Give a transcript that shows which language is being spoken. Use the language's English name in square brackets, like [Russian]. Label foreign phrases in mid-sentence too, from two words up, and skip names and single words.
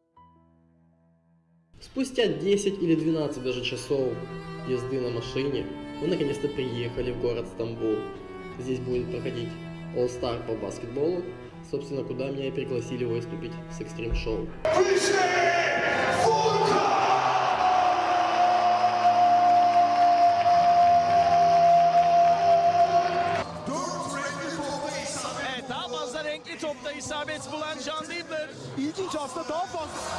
[Russian] Спустя 10 или 12 даже часов езды на машине Мы наконец-то приехали в город Стамбул. Здесь будет проходить All Star по баскетболу, собственно, куда меня и пригласили выступить с Extreme Show. [Turkish] Evet, daha fazla renkli topta isabet bulan John Diebler. İlginç aslında daha fazla.